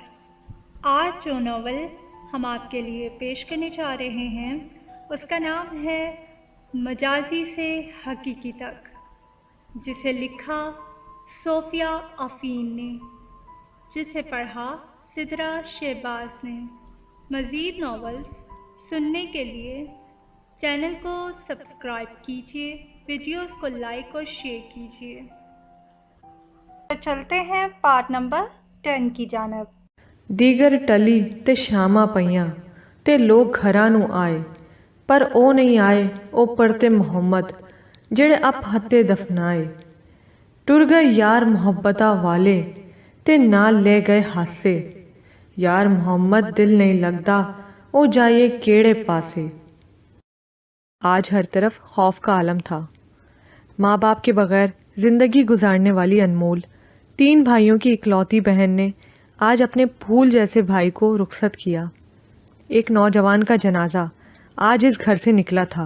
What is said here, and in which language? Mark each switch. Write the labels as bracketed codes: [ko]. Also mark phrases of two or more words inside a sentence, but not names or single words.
[ur] آج جو ناول ہم آپ کے لیے پیش کرنے جا رہے ہیں اس کا نام ہے مجازی سے حقیقی تک، جسے لکھا صوفیہ آفرین نے، جسے پڑھا سدرا شہباز نے. مزید ناولز سننے کے لیے چینل کو سبسکرائب کیجیے، ویڈیوز کو لائک اور شیئر کیجیے. چلتے ہیں پارٹ نمبر 10 کی جانب. [pa] دیگر ٹلی تے شاماں پئیاں تے لوگ گھراں نوں آئے، پر او نہیں آئے او پڑھتے محمد جڑے اپ ہتے دفنائے. ٹر گئے یار محبتاں والے تے نال لے گئے ہاسے، یار محمد دل نہیں لگدا او جائے کیڑے پاسے. [ur] آج ہر طرف خوف کا عالم تھا. ماں باپ کے بغیر زندگی گزارنے والی انمول 3 بھائیوں کی اکلوتی بہن نے آج اپنے پھول جیسے بھائی کو رخصت کیا. ایک نوجوان کا جنازہ آج اس گھر سے نکلا تھا.